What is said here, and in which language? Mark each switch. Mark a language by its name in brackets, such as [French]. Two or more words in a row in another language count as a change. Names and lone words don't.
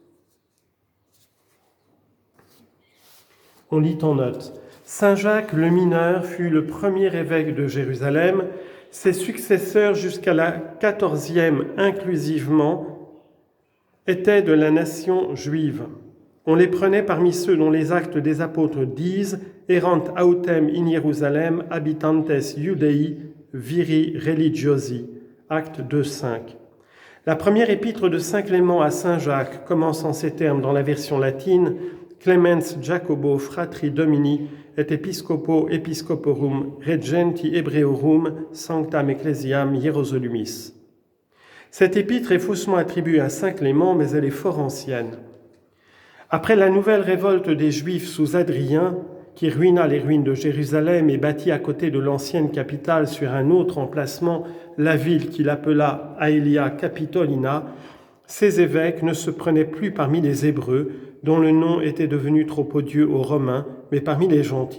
[French] On lit en note. Saint Jacques le mineur fut le premier évêque de Jérusalem. Ses successeurs jusqu'à la 14e inclusivement étaient de la nation juive. On les prenait parmi ceux dont les actes des apôtres disent « [Latin] Erant autem in Jerusalem habitantes Judei viri religiosi [French] » Acte 2,5. La première épître de Saint Clément à Saint Jacques commence en ces termes dans la version latine « [Latin] Clemens Jacobo fratri Domini et episcopo episcoporum regenti Hebreorum sanctam ecclesiam Hierosolumis ». [French] Cette épître est faussement attribuée à Saint Clément, mais elle est fort ancienne. Après la nouvelle révolte des Juifs sous Adrien, qui ruina les ruines de Jérusalem et bâtit à côté de l'ancienne capitale sur un autre emplacement la ville qu'il appela Aelia Capitolina, ces évêques ne se prenaient plus parmi les Hébreux, dont le nom était devenu trop odieux aux Romains, mais parmi les gentils.